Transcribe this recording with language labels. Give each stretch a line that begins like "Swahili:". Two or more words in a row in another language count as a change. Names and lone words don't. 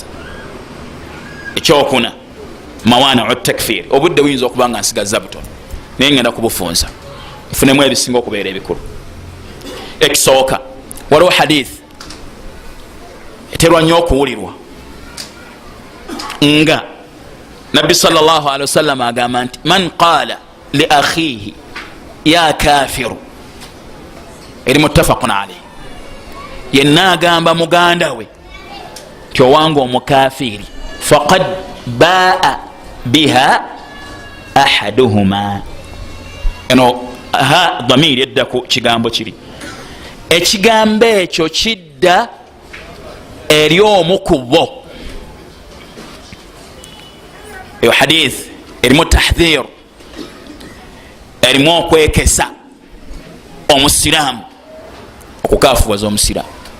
Arabic: Ekyokuna, موانع تكفير.
Ganda: Obudde buyinza okuba nga nsigaza butono naye ngenda kubufunza nfunemu ebisinga okubeera ebikulu. Ekisooka, waliwo hadith eterwa nnyo okuwulirwa nga nabbi
Arabic: صلى الله عليه وسلم
Ganda: agamba nti
Arabic: من قال لأخيه يا كافر,
Ganda: eri
Arabic: متفق عليه,
Ganda: yenna agamba muganda we ti owange omukafiri,
Arabic: فقد باء بها أحدهما.
Ganda: Eno
Arabic: هاء ضمير
Ganda: edda ku kigambo kiri, ekigambo ekyo kidda eri omu ku bo. Eyo hadith erimu tahdhir, erimu okwekesa omusiraamu okukafuwaza omusiraamu.